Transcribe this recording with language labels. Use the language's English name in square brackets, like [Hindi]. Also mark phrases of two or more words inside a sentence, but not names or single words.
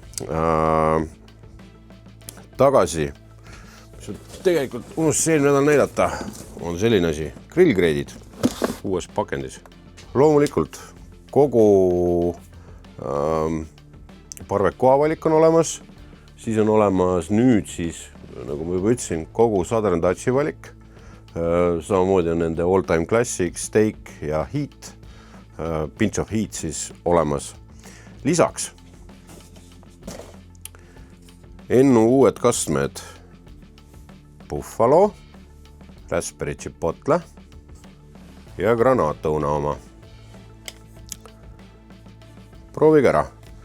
[Estonian] Tagasi, tegelikult unustasin eelmine nädal näidata, on selline asi, grillkreedid uues pakendis. Loomulikult kogu parvekoa valik on olemas. Siis on olemas nüüd siis, nagu ma juba ütlesin, kogu Southern Dutchi valik. Samamoodi on nende All Time Classic, Steak ja Heat, Pinch of Heat siis olemas. Lisaks Ennu uued kastmed Buffalo, Raspberry Chipotle ja granaatõuna oma. Proovige ära.